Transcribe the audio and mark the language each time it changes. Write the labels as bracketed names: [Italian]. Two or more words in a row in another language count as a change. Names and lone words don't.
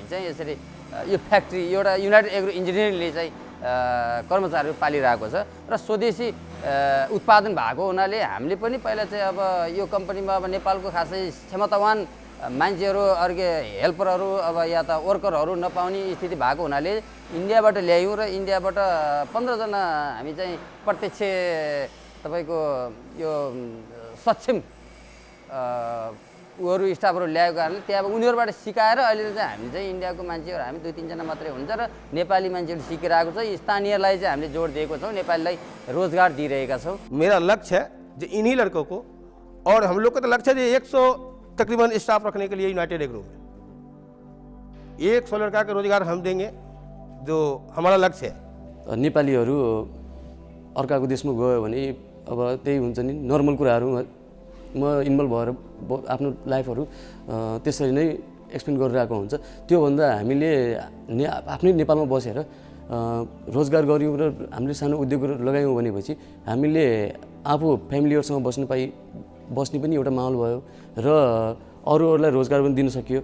[Nepali] चाहिँ यसरी यो फ्याक्ट्री एउटा युनाइटेड एग्रो इन्जिनियरिङले चाहिँ कर्मचारीहरू पालिरहेको छ र स्वदेशी उत्पादन भएको हुनाले हामीले पनि पहिला चाहिँ अब यो कम्पनीमा अब नेपालको खासै क्षमतावान मान्छेहरू अर्के हेल्परहरू अब या त वर्करहरू नपाउने स्थिति भएको हुनाले इन्डियाबाट ल्यायौँ र इन्डियाबाट 15 जना हामी चाहिँ प्रत्यक्ष तपाईँको यो सक्षम उहरू स्टाफहरू ल्याएको कारणले त्यहाँ अब उनीहरूबाट सिकाएर अहिले चाहिँ हामी चाहिँ इन्डियाको मान्छेहरू हामी 2-3 जना मात्रै हुन्छ र नेपाली मान्छेहरू सिकिरहेको छ। स्थानीयलाई चाहिँ हामीले जोड दिएको छौँ, नेपालीलाई रोजगार दिइरहेका छौँ। [Hindi] मेरा लक्ष्य है जो इन्हीं लड़कों को, और हम लोग का तो लक्ष्य है 100 तकरीबन स्टाफ रखने के लिए यूनाइटेड एग्रो में 100 लड़का का रोजगार हम देंगे, जो हमारा लक्ष्य है। [Nepali] नेपालीहरू अर्काको देशमा गयो भने अब त्यही हुन्छ नि, नर्मल कुराहरू म इन्भल्भ भएर आफ्नो लाइफहरू त्यसरी नै एक्सप्लेन गरिरहेको हुन्छ। त्योभन्दा हामीले आफ्नै नेपालमा बसेर रोजगार गऱ्यौँ र हामीले सानो उद्योग लगायौँ भनेपछि हामीले आफू फ्यामिलीहरूसँग बस्ने पनि एउटा माहौल भयो र अरूहरूलाई रोजगार पनि दिन सकियो।